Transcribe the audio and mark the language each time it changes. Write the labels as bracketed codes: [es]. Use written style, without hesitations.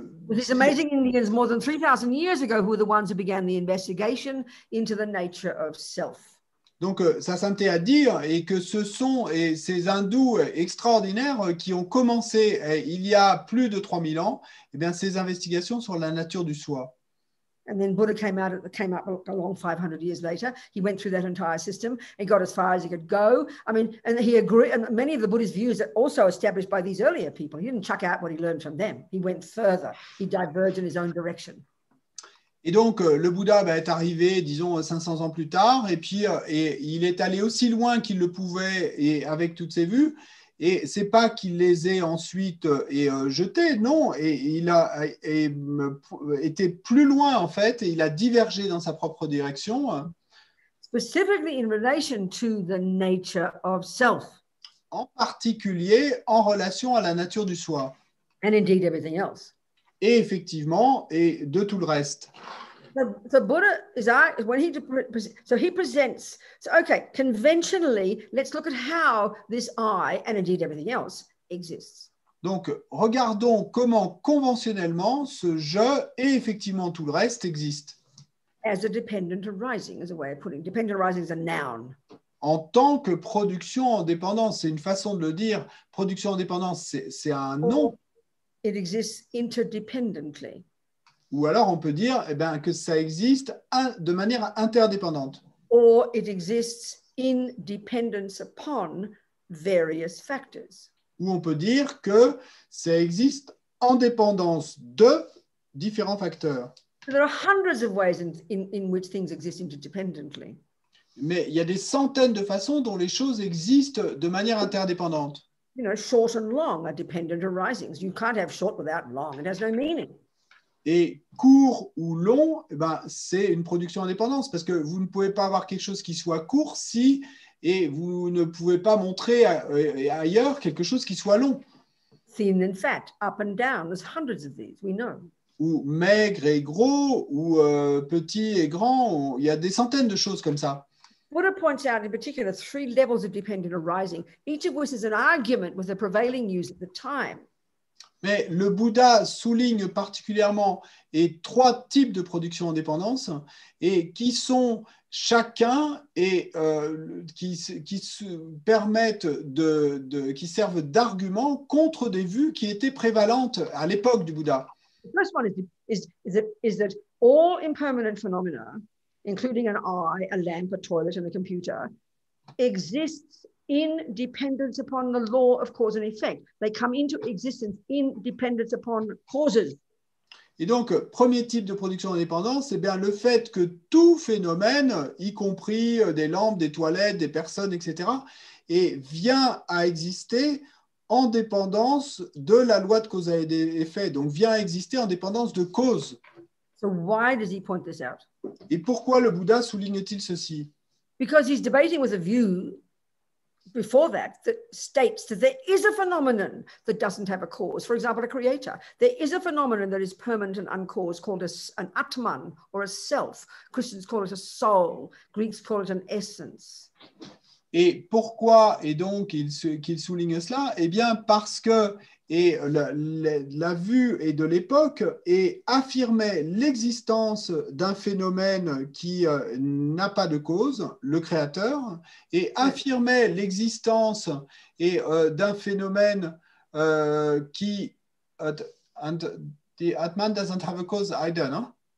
[en] These amazing Indians more than 3,000 years ago who were the ones who began the investigation into the nature of self. [fr] Donc, ça s'entend à dire et que ce sont ces hindous extraordinaires qui ont commencé il y a plus de 3000 ans, eh bien, ces investigations sur la nature du soi. [en] And then Buddha came up along 500 years later. He went through that entire system and got as far as he could go. I mean, and he agreed, and many of the Buddhist views are also established by these earlier people. He didn't chuck out what he learned from them. He went further. He diverged in his own direction. [fr] Et donc, le Bouddha est arrivé, disons, 500 ans plus tard, et puis il est allé aussi loin qu'il le pouvait et avec toutes ses vues. Et c'est pas qu'il les ait ensuite jetés, non. Et il a été plus loin, en fait, et il a divergé dans sa propre direction. [en] Specifically in relation to the nature of self. [fr] En particulier, en relation à la nature du soi. [en] And indeed everything else. [fr] Et effectivement, et de tout le reste. [en] The Buddha is when he presents. So okay, conventionally, let's look at how this I and indeed everything else exists. [fr] Donc, regardons comment conventionnellement ce je et effectivement tout le reste existent. [en] As a dependent arising, as a way of putting. Dependent arising is a noun. [fr] En tant que production en dépendance, c'est une façon de le dire. Production en dépendance, c'est un nom. [en] It exists interdependently. [fr] Ou alors on peut dire que ça existe de manière interdépendante. [en] Or it exists in dependence upon various factors. [fr] Ou on peut dire que ça existe en dépendance de différents facteurs. [en] So there are hundreds of ways in which things exist interdependently. [fr] Mais il y a des centaines de façons dont les choses existent de manière interdépendante. [en] You know, short and long are dependent arisings. You can't have short without long. It has no meaning. [fr] Et court ou long, c'est une production indépendante parce que vous ne pouvez pas avoir quelque chose qui soit court et vous ne pouvez pas montrer ailleurs quelque chose qui soit long. [en] Thin and fat, up and down. There's hundreds of these, we know. [fr] Ou maigre et gros, ou petit et grand. Il y a des centaines de choses comme ça. [en] Buddha points out in particular 3 levels of dependent arising, each of which is an argument with the prevailing views at the time. [fr] Mais le Bouddha souligne particulièrement 3 types de production en dépendance et qui sont chacun et qui se permettent qui servent d'argument contre des vues qui étaient prévalentes à l'époque du Bouddha. [en] The first one is that all impermanent phenomena, including an eye, a lamp, a toilet, and a computer, exists in dependence upon the law of cause and effect. They come into existence in dependence upon causes. [fr] Et donc, premier type de production indépendante, c'est bien le fait que tout phénomène, y compris des lampes, des toilettes, des personnes, etc., vient à exister en dépendance de la loi de cause et d'effet, donc vient à exister en dépendance de cause. [en] So why does he point this out? [fr] Et pourquoi le Bouddha souligne-t-il ceci? [en] Because he's debating with a view before that states that there is a phenomenon that doesn't have a cause. For example, a creator. There is a phenomenon that is permanent and uncaused called an atman or a self. Christians call it a soul. Greeks call it an essence. [fr] Et pourquoi et donc qu'il souligne cela? Eh bien parce que la vue de l'époque affirmait l'existence d'un phénomène qui n'a pas de cause, le créateur, et affirmait l'existence d'un phénomène qui [en] the Atman doesn't have a cause either, no?